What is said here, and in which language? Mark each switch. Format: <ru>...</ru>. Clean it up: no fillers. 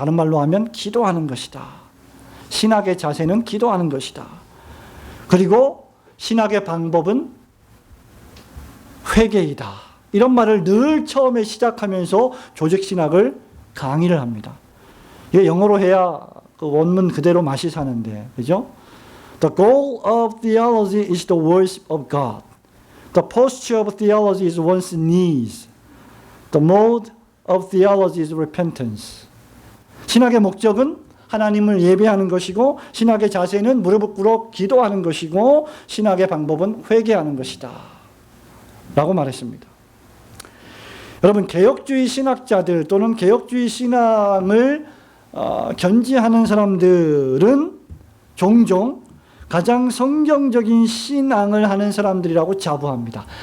<ko>다른 말로 하면 기도하는 것이다. 신학의 자세는 기도하는 것이다. 그리고 신학의 방법은 회개이다. 이런 말을 늘 처음에 시작하면서 조직신학을 강의를 합니다. 이게 영어로 해야 그 원문 그대로 맛이 사는데, 그죠?</ko> <en>The goal of theology is the words of God. The posture of theology is one's knees. The mode of theology is repentance.</en> <ko>신학의 목적은 하나님을 예배하는 것이고 신학의 자세는 무릎을 꿇어 기도하는 것이고 신학의 방법은 회개하는 것이다. 라고 말했습니다. 여러분, 개혁주의 신학자들 또는 개혁주의 신앙을 견지하는 사람들은 종종 가장 성경적인 신앙을 하는 사람들이라고 자부합니다.</ko>